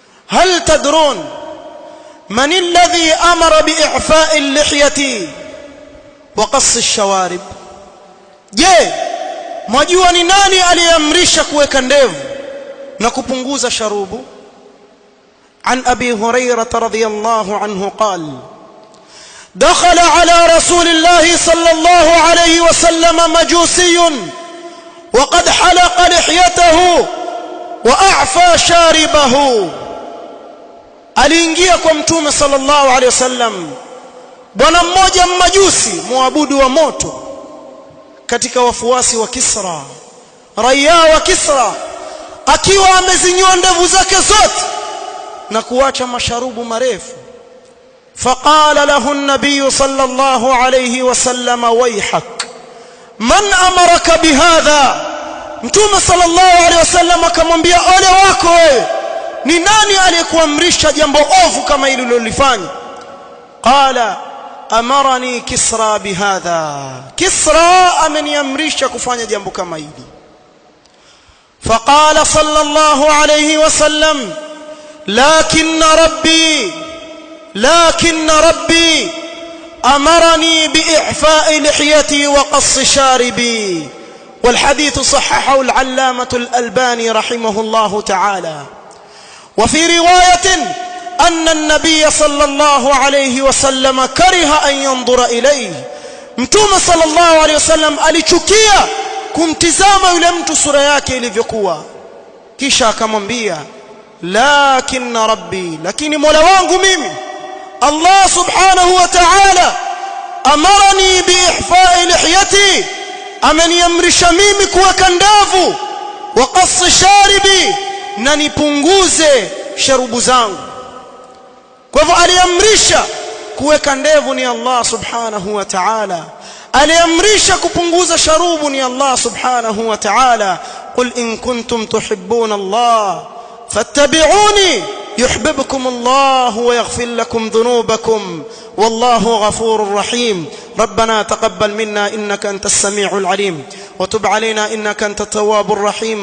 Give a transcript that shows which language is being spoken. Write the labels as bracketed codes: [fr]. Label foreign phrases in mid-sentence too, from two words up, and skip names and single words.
[ar] هل تدرون من الذي أمر بإعفاء اللحية وقص الشوارب؟ [sw] je mwajua ni nani aliamrisha kuweka ndevu na kupunguza sharubu? [ar] عن أبي هريرة رضي الله عنه قال دخل على رسول الله صلى الله عليه وسلم مجوسي وقد حلق لحيته وأعفى شاربه. [sw] aliingia kwa mtume [ar] صلى الله عليه وسلم [sw] bwana mmoja mmajusi muabudu wa moto katika wafuasi wa Kisra, raia wa Kisra, akiwa amezinyoa ndevu zake zote na kuacha masharubu marefu. [ar] فقال له النبي صلى الله عليه وسلم ويحك من أمرك بهذا؟ [sw] mtume [ar] صلى الله عليه وسلم [sw] akamwambia ole wako wewe, ni nani aliyekuamrisha jambo ovu kama hili ulilofanya? [ar] قال أمرني كسرى بهذا, [sw] Kisra ameniamrisha kufanya jambo kama hili. [ar] فقال صلى الله عليه وسلم لكن ربي أمرني بإعفاء لحيتي وقص شاربي. والحديث صححه العلامة الألباني رحمه الله تعالى. وفي رواية أن النبي صلى الله عليه وسلم كره أن ينظر إليه. [sw] mtume [ar] صلى الله عليه وسلم [sw] alichukia kumtizama yule mtu sura yake ilivyokuwa, kisha akamwambia [ar] لكن ربي, [sw] lakini mola wangu mimi Allah [ar] سبحانه وتعالى أمرني بإعفاء لحيتي, [sw] ameniamrisha mimi kuweka ndevu, [ar] وقص شاربي, [sw] na nipunguze sharubu zangu. Kwa hivyo aliamrisha kuweka ndevu ni Allah [ar] سبحانه وتعالى, [sw] aliamrisha kupunguza sharubu ni Allah [ar] سبحانه وتعالى. قل إن كنتم تحبون الله فاتبعوني يحببكم الله ويغفر لكم ذنوبكم والله غفور رحيم. ربنا تقبل منا إنك أنت السميع العليم وتب علينا إنك أنت التواب الرحيم.